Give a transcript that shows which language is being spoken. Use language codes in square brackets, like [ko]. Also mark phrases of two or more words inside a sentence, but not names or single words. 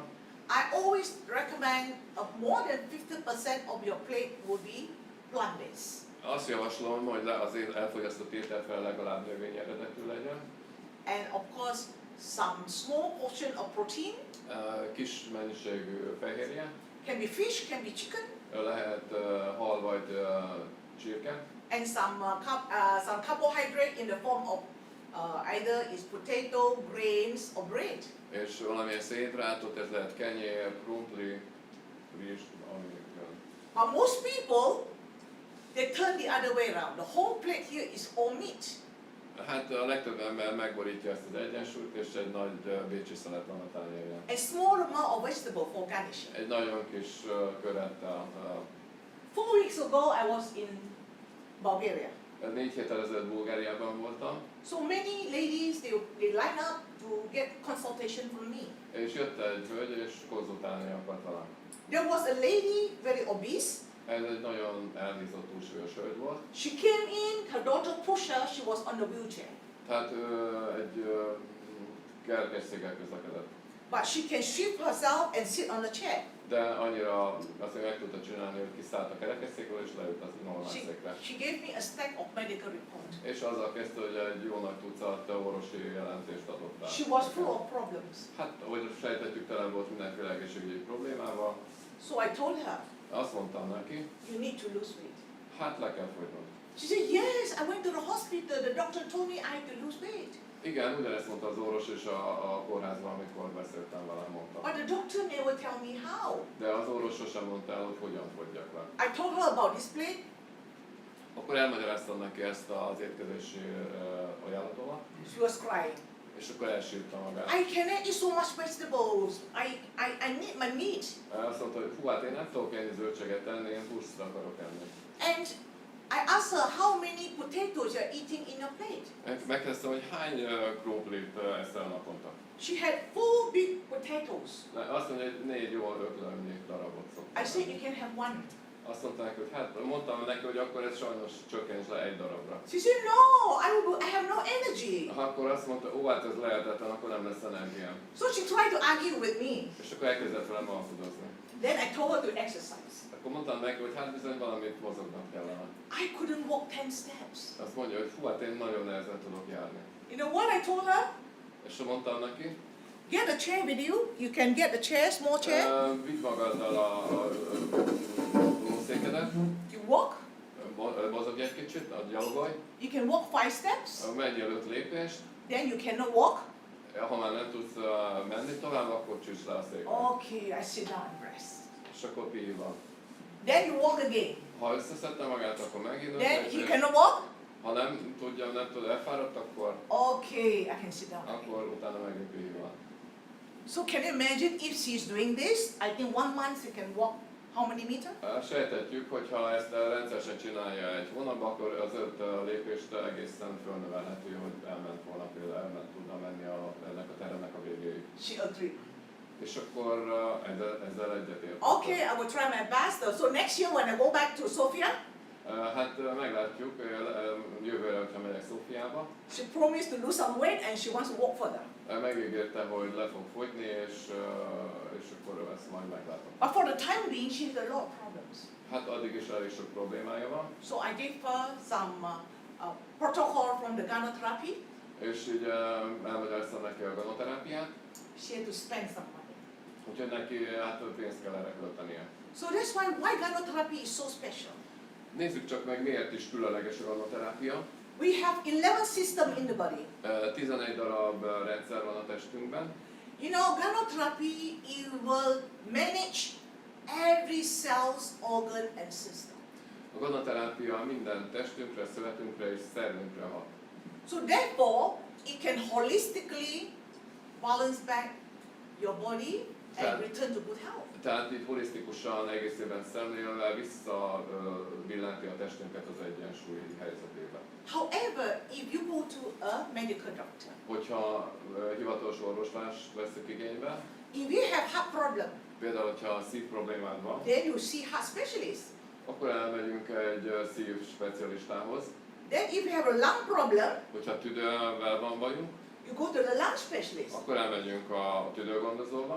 [en] I always recommend more than 50% of your plate will be plant-based. [hu] Azt javaslom, hogy az elfogyasztott ételfel legalább növény eredetű legyen. [en] And of course, some small portion of protein, [hu] Kis mennyiségű fehérje, [en] can be fish, can be chicken, [hu] lehet hal vagy csirke, [en] and some carbohydrate in the form of either is potato, grains, or bread. [hu] és valamilyen szénhidrátot, ez lehet kenyér, krumpli, rizs, ami. [en] But most people, they turn the other way around. The whole plate here is all meat. [hu] Hát a legtöbb ember megborítja ezt az egyensúlyt, és egy nagy bécsi szelet van a tányérján. [en] A small amount of vegetable for garnishing. [hu] Egy nagyon kis körettel. [en] 4 weeks ago, I was in Bulgaria. [hu] 4 héttel ezelőtt Bulgáriában voltam, [en] So many ladies, they line up to get consultation from me. [hu] és jött egy hölgy, és konzultálni akart velem. [en] There was a lady, very obese. [hu] Ez egy nagyon elhízott túlsúlyos hölgy volt. [en] She came in, her daughter pushed her, she was on the wheelchair. [hu] Tehát egy kerekesszéggel közlekedett. [en] But she can shift herself and sit on the chair. [hu] De annyira azt meg tudta csinálni, hogy kiszállt a kerekesszékről, és leült az normál székre. [en] She gave me a stack of medical report. [hu] És azzal kezdte, hogy egy jó nagy tucat orvosi jelentést adott át. [en] She was full of problems. [hu] Hát, ahogy sejtettük, tele volt mindenféle egészségügyi problémával. [en] So I told her, [hu] Azt mondtam neki, [en] you need to lose weight. [hu] hát le kell fogynod. [en] She said, yes, I went to the hospital. The doctor told me I have to lose weight. [hu] Igen, ugyanezt mondta az orvos és a kórházban, amikor beszéltem vele, mondta. [en] But the doctor never tell me how. [hu] De az orvos sosem mondta el, hogy hogyan fogyjak le. [en] I told her about this plate. [hu] Akkor elmagyaráztam neki ezt az étkezési ajánlatomat, [en] She was crying. [hu] és akkor elsírta magát. [en] I cannot eat so much vegetables. I need my meat. [hu] Azt mondta, hogy hú, hát én nem tudok ennyi zöldséget enni, én húst akarok enni. [en] And I asked her how many potatoes you're eating in a plate. [hu] Megkezdtem, hogy hány krumplit eszel naponta. [en] She had 4 big potatoes. [hu] Azt mondja, hogy 4 jól öklömnyi darabot szoktam. [en] I said you can have 1. [hu] Azt mondta neki, hogy hát mondtam neki, hogy akkor ez sajnos csökkents le 1 darabra. [en] She said no, I have no energy. [hu] Akkor azt mondta, ó, hát ez lehetetlen, akkor nem lesz energiám. [en] So she tried to argue with me. [hu] És akkor elkezdett velem alkudozni. [en] Then I told her to exercise. [hu] Akkor mondtam neki, hogy hát bizony valamit mozognak kellene. [en] I couldn't walk 10 steps. [hu] Azt mondja, hogy hú, hát én nagyon nehezen tudok járni. [en] You know what I told her? [hu] És mondtam neki, [en] Get a chair with you. You can get a chair, small chair. [hu] vidd magaddal a székedet, [en] You walk. [hu] mozogj egy kicsit, gyalogolj, [en] You can walk 5 steps. [hu] menj el 5 lépést, [en] Then you cannot walk. [hu] Ha már nem tudsz menni tovább, akkor csüss le a székre. [en] Okay, I sit down and rest. [hu] És akkor pihival. [en] Then you walk again. [hu] Ha összeszedte magát, akkor megint [en] Then he [hu] összecsüss. [en] cannot walk. [hu] Ha nem tud elfáradt, akkor [en] Okay, I can sit down. Again. [hu] akkor utána megint pihival. [en] So can you imagine if she's doing this? I think 1 month she can walk how many meters? [hu] Sejtetjük, hogy ha ezt rendszeresen csinálja egy hónapban, akkor az 5 lépést egészen fölnövelhető, hogy elment volna például, tudna menni ennek a teremnek a végéig. [en] She agreed. [hu] És akkor ezzel egyetért. [en] Okay, I will try my best. So next year when I go back to Sofia, [hu] Hát meglátjuk, jövőre, hogyha megyek Szófiába. [en] she promised to lose some weight and she wants to walk further. [hu] Megígérte, hogy le fog fogyni, és akkor ezt majd meglátom. [en] But for the time being, she has a lot of problems. [hu] Hát addig is elég sok problémája van. [en] So I gave her some protocol from the Ganotera, [hu] És így elmagyaráztam neki a ganoterápiát, [en] she had to spend some money. [hu] úgyhogy neki hát pénzt kell erre költenie. [en] So that's why Ganotera is so special. [hu] Nézzük csak meg, miért is különleges a ganoterápia. [en] We have 11 systems in the body. [hu] 11 darab rendszer van a testünkben. [en] You know, Ganotera it will manage every cell's organ and system. [hu] A ganoterápia minden testünkre, szövetünkre és szervünkre hat. [en] So therefore, it can holistically balance back your body and return to good health. [hu] Tehát itt holisztikusan, egészében szemlélve visszabillenti a testünket az egyensúly helyzetébe. [en] However, if you go to a medical doctor, [hu] Hogyha hivatalos orvoslást veszük igénybe, [en] if you have heart problem, [hu] például, hogyha szív problémád van, [en] then you see heart specialist. [hu] akkor elmegyünk egy szív specialistához. [en] Then if you have a lung problem, [hu] Hogyha tüdővel van bajunk, [en] you go to the lung specialist. [hu] akkor elmegyünk a tüdőgondozóba.